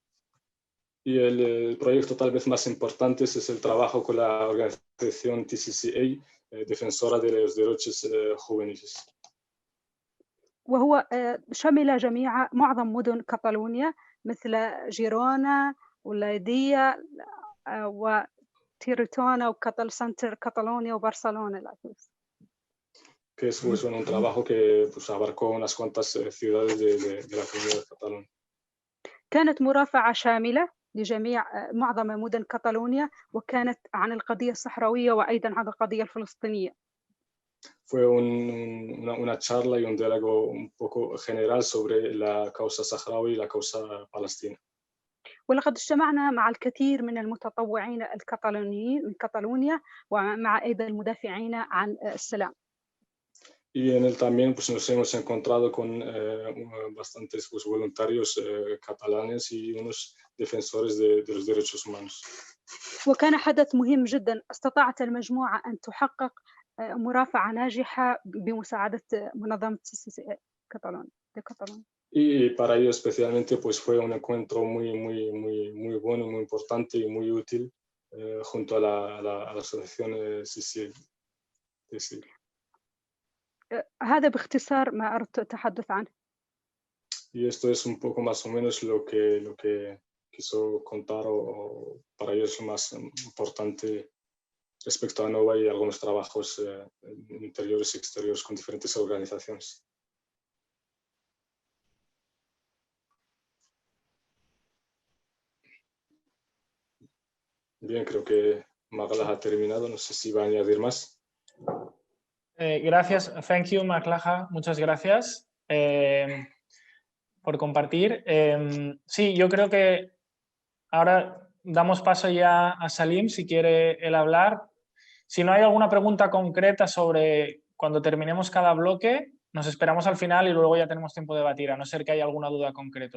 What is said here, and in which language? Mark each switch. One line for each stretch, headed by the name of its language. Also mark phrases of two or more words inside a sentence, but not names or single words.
Spanish: Y el proyecto tal vez más importante es el trabajo con la organización TCCA, defensora de los derechos juveniles.
Arabic: وهو شمل معظم مدن كاتالونيا مثل جيرونا ولايديا وتيريتونا وكاتال سنتر كاتالونيا وبرشلونة.
Spanish: Que es pues, un trabajo que pues, abarcó unas cuantas ciudades de la comunidad catalana.
Arabic: كانت مرافعة شاملة لجميع معظم مدن كاتالونيا، وكانت عن القضية الصحراوية وأيضا عن القضية الفلسطينية.
Spanish: Fue una charla y un diálogo un poco general sobre la causa saharaui y la causa palestina.
Arabic: ولقد اجتمعنا مع الكثير من المتطوعين الكتالونيين من كاتالونيا ومع أيضا المدافعين عن السلام.
Spanish: Y en él también pues, nos hemos encontrado con bastantes pues, voluntarios catalanes y unos defensores de los derechos humanos.
Arabic: وكان حدث مهم جدا، استطاعت المجموعة أن تحقق مرافعة ناجحة بمساعدة منظمة CCCA Catalunya.
Spanish: Y para ello especialmente pues, fue un encuentro muy bueno, muy importante y muy útil junto a la asociación CCCA.
Arabic: هذا باختصار ما أردت التحدث عنه.
Spanish: Y esto es un poco más o menos lo que quiso contar o para ellos lo más importante respecto a NOVA y algunos trabajos interiores y exteriores con diferentes organizaciones. Bien, creo que Maglaha ha terminado. No sé si va a añadir más. Gracias.
English: Thank you, Maglaha.
Spanish: Muchas gracias por compartir. Sí, yo creo que ahora damos paso ya a Salim, si quiere él hablar. Si no hay alguna pregunta concreta sobre cuando terminemos cada bloque, nos esperamos al final y luego ya tenemos tiempo de debatir, a no ser que haya alguna duda concreta.